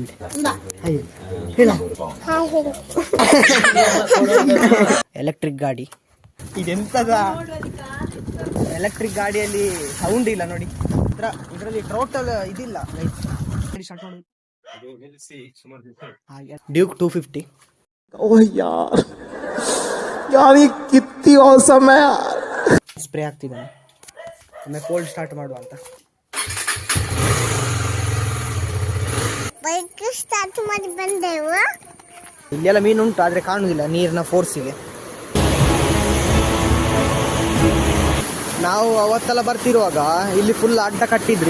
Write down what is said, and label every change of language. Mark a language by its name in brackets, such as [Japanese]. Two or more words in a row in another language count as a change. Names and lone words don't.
[Kannada] ಹಾಯ್ ಹೇಳ. ಎಲೆಕ್ಟ್ರಿಕ್ ಗಾಡಿ ಇದೆಂತದ? ಎಲೆಕ್ಟ್ರಿಕ್ ಗಾಡಿಯಲ್ಲಿ ಸೌಂಡ್ ಇಲ್ಲ ನೋಡಿ, ಇದರಲ್ಲಿ ಟೋಟಲ್ ಇದಿಲ್ಲ. ಡ್ಯೂಕ್ 250. [Hindi] ओह यार यार ये कितनी औसम है यार. [Kannada] ಸ್ಪ್ರೇ ಆಗ್ತಿದ್ದಾನೆ. ಒಮ್ಮೆ [English] cold start [Kannada] ಮಾಡುವ ಅಂತ. [English] bike start [Kannada] ಮಾಡಿ ಬಂದೆವು. ಇಲ್ಲೆಲ್ಲ ಮೀನು ಉಂಟು, ಆದ್ರೆ ಕಾಣುದಿಲ್ಲ ನೀರಿನ ಫೋರ್ಸಿಗೆ. ನಾವು ಅವತ್ತೆಲ್ಲ ಬರ್ತಿರುವಾಗ ಇಲ್ಲಿ ಫುಲ್ ಅಡ್ಡ ಕಟ್ಟಿದ್ರು.